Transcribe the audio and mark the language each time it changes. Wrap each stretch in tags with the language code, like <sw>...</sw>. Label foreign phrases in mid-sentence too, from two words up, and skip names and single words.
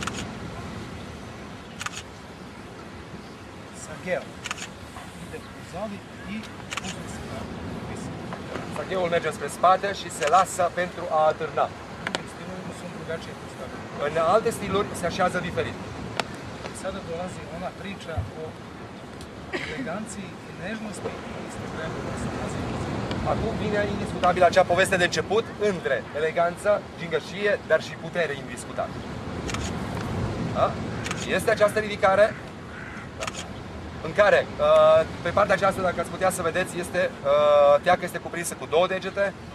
<ro>Sagheul merge spre spate și se lasă pentru a atârna. În alte stiluri se așează diferit.</ro> <sr>Sada dolazi ona priča o eleganciji i nežnosti i istovremeno snazi.</sr> <ro>Acum vine indiscutabil acea poveste de început între eleganță, gingășie, dar și putere indiscutabilă. Da? Și este această ridicare, da, în care, pe partea aceasta, dacă ați putea să vedeți, teaca este cuprinsă cu două degete.</ro>